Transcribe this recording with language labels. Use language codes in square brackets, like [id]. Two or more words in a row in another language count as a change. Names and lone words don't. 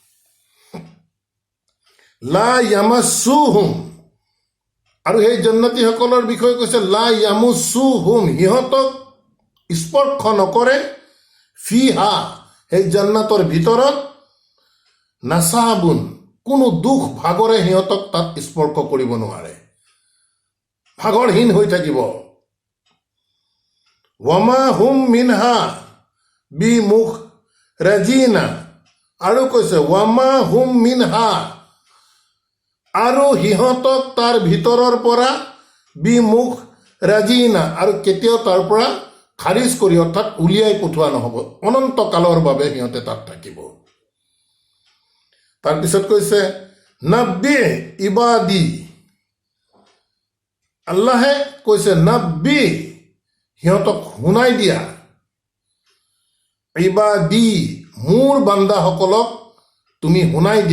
[ar] لا يمسهم [as] আৰু সেই জান্নাতীসকলৰ বিষয়ে কৈছে [ar] لا يمسهم [as] সিহঁতক স্পৰ্শ নকৰে ফিহা সেই জান্নাতৰ ভিতৰত নাসাবুন কোনো দুখ ভাগৰে সিহঁতক তাত স্পৰ্শ কৰিব নোৱাৰে ভাগৰহীন হৈ থাকিব [ar] وما هم منها بمخرجين [as] আৰু কৈছে [ar] وما هم منها [as] আৰু সিহঁতক তাৰ ভিতৰৰ পৰা [ar] بمخرجين [as] আৰু কেতিয়াও তাৰ পৰা খাৰিজ কৰি অৰ্থাৎ উলিয়াই পঠোৱা নহ'ব অনন্ত কালৰ বাবে সিহঁতে তাত থাকিব তাৰপিছত কৈছে [ar] نبئ عبادي [as] আল্লাহে কৈছে নাব্বি সিহঁতক শুনাই দিয়া ইবাদি মোৰ বান্দাসকলক তুমি শুনাই দিয়া